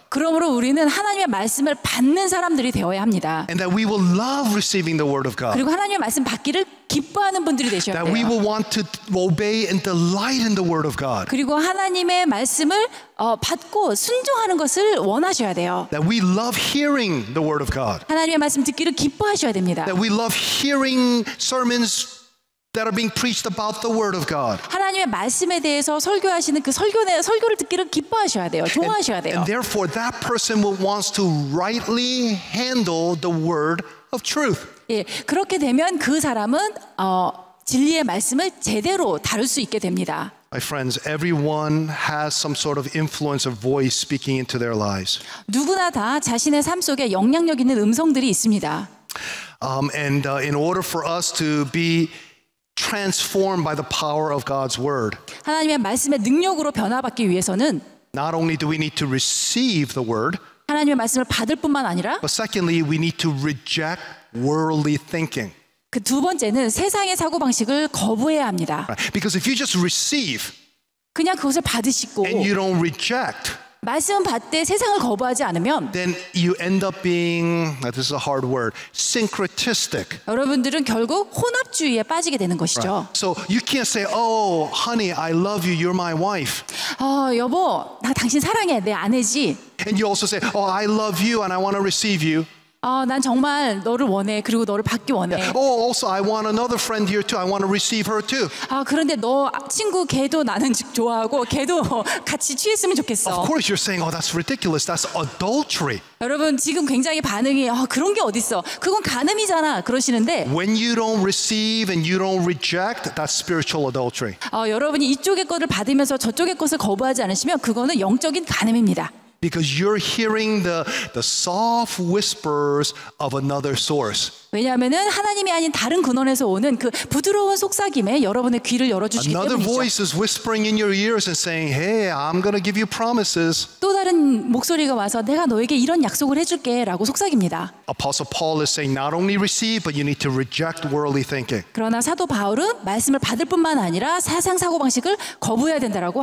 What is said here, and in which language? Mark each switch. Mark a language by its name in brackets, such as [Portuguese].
[Korean] 그러므로 우리는 하나님의 말씀을 받는 사람들이 되어야 합니다. [English] And that we will love receiving the Word of God. [Korean] 그리고 하나님의 말씀 받기를 기뻐하는 분들이 되셔야 [English] That we [Korean] 돼요. [English] will want to obey and delight in the Word of God. [Korean] 그리고 하나님의 말씀을 받고 순종하는 것을 원하셔야 돼요. [English] That we love hearing the Word of God. [Korean] 하나님의 말씀 듣기를 기뻐하셔야 됩니다. [English] That we love hearing sermons that are being preached about the Word of God. [Korean] 하나님의 말씀에 대해서 설교하시는 그 설교를 듣기를 기뻐하셔야 돼요. 좋아하셔야 돼요. [English] And therefore that person will wants to rightly handle the word of truth. [Korean] 예, 그렇게 되면 그 사람은 진리의 말씀을 제대로 다룰 수 있게 됩니다. [English] My friends, everyone has some sort of influence or voice speaking into their lives. [Korean] 누구나 다 자신의 삶 속에 영향력 있는 음성들이 있습니다. [English] And in order for us to be transformed by the power of God's word, [Korean] 하나님의 말씀의 능력으로 변화받기 위해서는 [English] not only do we need to receive the word, [Korean] 하나님의 말씀을 받을 뿐만 아니라 [English] but secondly, we need to reject worldly thinking. [Korean] 그 두 번째는 세상의 사고방식을 거부해야 합니다. [English] Right? Because if you just receive [Korean] 그냥 그것을 받으시고 [English] and you don't reject, [Korean] 말씀은 받되 세상을 거부하지 않으면 [English] then you end up being, this is a hard word, syncretistic. [Korean] 여러분들은 결국 혼합주의에 빠지게 되는 것이죠. [English] So you can't say, oh, honey, I love you, you're my wife. [Korean] 여보, 나 당신 사랑해, 내 아내지. [English] And you also say, oh, I love you and I want to receive you. [Korean] 난 정말 너를 원해. 그리고 너를 받기 원해. [English] Oh, also, I want another friend here too. I want to receive her too. [Korean] 그런데 너 친구 걔도 나는 좋아하고 걔도 같이 취했으면 [English] Of [Korean] 좋겠어. [English] course, you're saying, oh, that's ridiculous. That's adultery. [Korean] 여러분 지금 굉장히 반응이 그런 게 어딨어. 그건 간음이잖아. 그러시는데 [English] When you don't receive and you don't reject, that's spiritual adultery. [Korean] 여러분이 이쪽의 것을 받으면서 저쪽의 것을 거부하지 않으시면 그거는 영적인 간음입니다. [English] Because you're hearing the soft whispers of another source. [Korean] 왜냐하면은 하나님이 아닌 다른 근원에서 오는 그 부드러운 속삭임에 여러분의 귀를 열어주시기 [English] Another [Korean] 때문이죠. [English] voice is whispering in your ears and saying, hey, I'm going to give you promises. [Korean] 또 다른 목소리가 와서 내가 너에게 이런 약속을 해줄게 라고 속삭입니다. [English] Apostle Paul is saying not only receive, but you need to reject worldly thinking. [Korean] 그러나 사도 바울은 말씀을 받을 뿐만 아니라 사상 사고방식을 거부해야 된다라고